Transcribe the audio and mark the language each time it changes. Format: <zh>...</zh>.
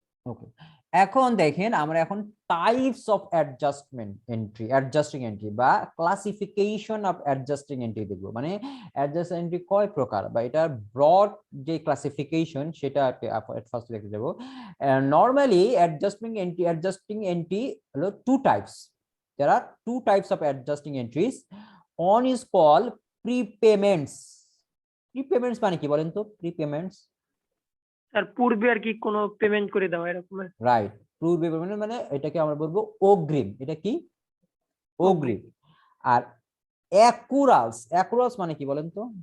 <bn>ওকে, এখন দেখেন আমরা এখন টাইপস অফ অ্যাডজাস্টিং এন্ট্রি বা ক্লাসিফিকেশন অফ অ্যাডজাস্টিং এন্ট্রি দেখবো। মানে অ্যাডজাস্টিং এন্ট্রি কয় প্রকার বা এটার ব্রড যে ক্লাসিফিকেশন সেটা ফার্স্ট দেখতে যাব। নরমালি অ্যাডজাস্টিং এন্ট্রি হলো 2 types.</bn> <en>there are 2 types of adjusting entries. One is called prepayments.</en> <bn>Prepayments মানে কি বলেন তো?</bn> <en>prepayments</en> <bn>স্যার পূর্বে আর কি কোনো পেমেন্ট করে দেওয়া এরকম? রাইট, পূর্বে পেমেন্ট মানে এটাকে আমরা বলবো অগ্রিম। এটা কি? অগ্রিম। আর অ্যাকুরালস মানে কি বলেন তো?</bn>